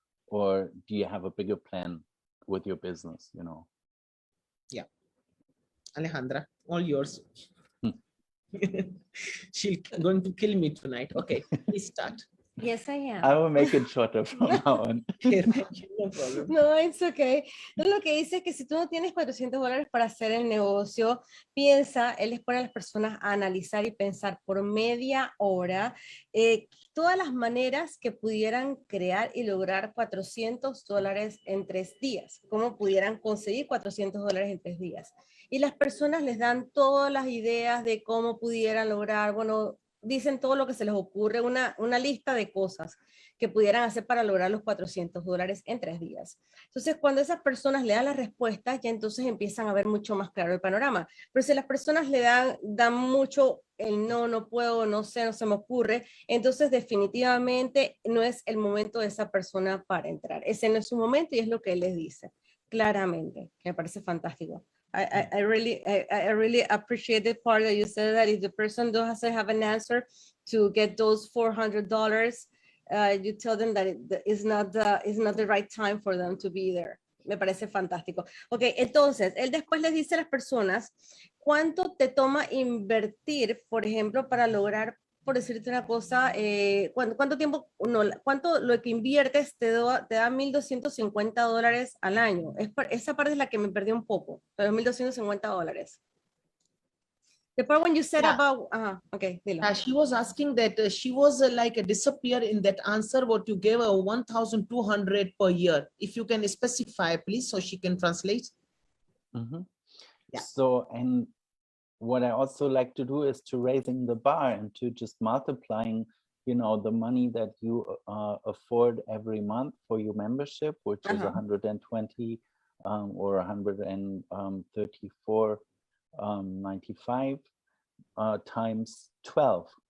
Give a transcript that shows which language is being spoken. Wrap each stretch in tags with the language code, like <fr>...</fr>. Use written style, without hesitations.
<en>Or do you have a bigger plan with your business, you know? Yeah. Alejandra, all yours. She's going to kill me tonight. Okay, please start. Yes, I am. I will make it shorter from now on. No problem. No, it's okay.</en> <es>Lo que dice es que si tú no tienes $400 para hacer el negocio, piensa, él les pone a las personas a analizar y pensar por media hora todas las maneras que pudieran crear y lograr $400 en 3 días. ¿Cómo pudieran conseguir $400 en 3 días? Y las personas les dan todas las ideas de cómo pudieran lograr, bueno, dicen todo lo que se les ocurre, una lista de cosas que pudieran hacer para lograr los $400 en 3 días. Entonces, cuando esas personas le dan las respuestas, ya entonces empiezan a ver mucho más claro el panorama. Pero si las personas le dan mucho el no puedo, no sé, no se me ocurre, entonces definitivamente no es el momento de esa persona para entrar. Ese no es su momento y es lo que él les dice, claramente, que me parece fantástico.</es> <en>I really appreciate the part that you said that if the person doesn't have an answer to get those $400, you tell them that it's not the right time for them to be there.</en> <es>Me parece fantástico. Ok, entonces, él después les dice a las personas, ¿cuánto te toma invertir, por ejemplo, para lograr, por decirte una cosa, cuánto tiempo, no, cuánto lo que inviertes te da $1,250 al año? Esa parte es la que me perdí un poco, los $1,250.</es> <en>The part when you said about, okay,</en> <es>dilo.</es> <en>She was asking that she was like a disappear in that answer what you gave her 1,200 per year. If you can specify, please, so she can translate. Yeah. So, and what I also like to do is to raising the bar and to just multiplying, you know, the money that you afford every month for your membership, which is 120 or 134.95 times 12.</en>